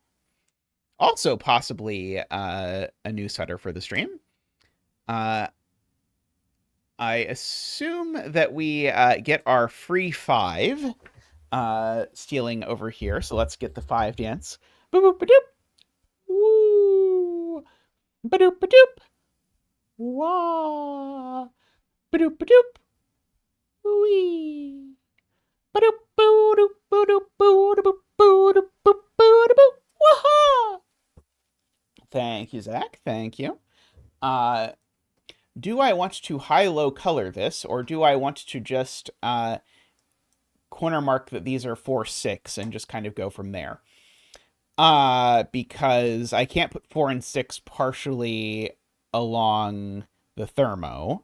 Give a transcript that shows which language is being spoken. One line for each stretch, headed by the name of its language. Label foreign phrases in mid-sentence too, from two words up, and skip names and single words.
English: Also possibly a new setter for the stream. I assume that we get our free 5 stealing over here. So let's get the 5 dance. Boop, boop, ba-doop. Woo. Ba-doop, ba-doop. Wah. Ba-doop, ba-doop. Wee. Ba-doop, ba-doop, ba-doop, ba-doop, ba-doop, ba-doop. Wah-ha. Thank you, Zach. Thank you. Do I want to high-low color this, or do I want to just corner mark that these are 4, 6 and just kind of go from there? Because I can't put 4 and 6 partially along the thermo.